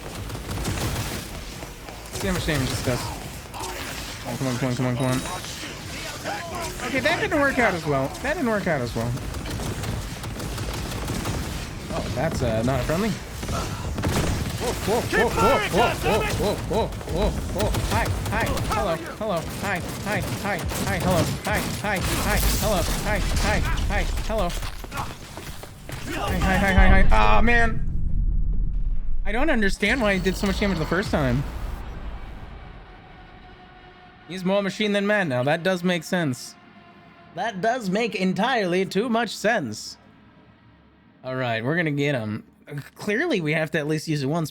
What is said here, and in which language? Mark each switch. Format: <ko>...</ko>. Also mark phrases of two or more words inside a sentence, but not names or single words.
<en>See how much damage this does. Oh, come on, come on, come on, come on. Okay, that didn't work out as well. That didn't work out as well. Oh, that's not a friendly. Whoa, whoa, whoa, whoa, whoa, whoa, whoa, whoa, whoa. Hi, hi, hello, hello, hi, hi, hi, hi, hello, hi, hi, hi, hello, hi, hi, hi, hello. Hi, hi, hi, hi, hi. Ah, man. I don't understand why he did so much damage the first time. He's more machine than man now. That does make sense. That does make entirely too much sense. All right, we're gonna get him. Clearly, we have to at least use it once.</en>